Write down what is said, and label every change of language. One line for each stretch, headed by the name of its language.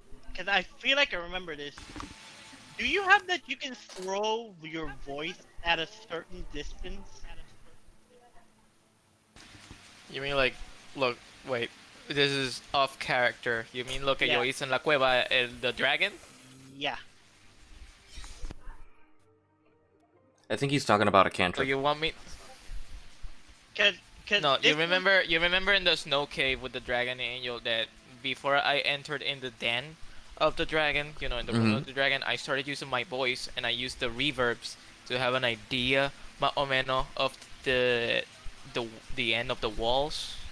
English: Because I feel like I remember this. Do you have that you can throw your voice at a certain distance? You mean look, wait, this is off character. You mean
Spanish: lo que yo hice en la cueva,
English: the dragon? Yeah. I think he's talking about a So cantrip. you want me? No, you remember in the snow cave with the dragon angel that before I entered in the den of the dragon, you know, in the room of the dragon, I started using my voice, and I used the reverbs to have an idea,
Spanish: más o menos,
English: of the end of the walls.